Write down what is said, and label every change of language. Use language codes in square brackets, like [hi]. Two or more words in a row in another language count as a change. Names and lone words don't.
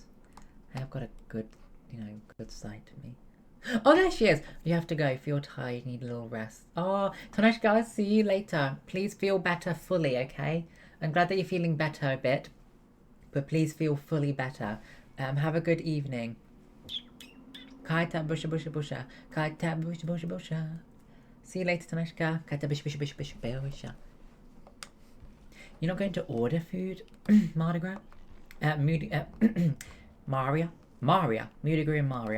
[en] I have got a good, good side to me. Oh, there she is. You have to go. If you're tired, need a little rest. Oh, Toneshka, I'll see you later. Please feel better fully, okay? I'm glad that you're feeling better a bit. But please feel fully better. Have a good evening. Kaita busha busha busha. Kaita busha busha busha. See you later, Toneshka. Kaita busha busha busha busha busha. You're not going to order food, Mardi Gras? Maria? Mardi Gras and Maria.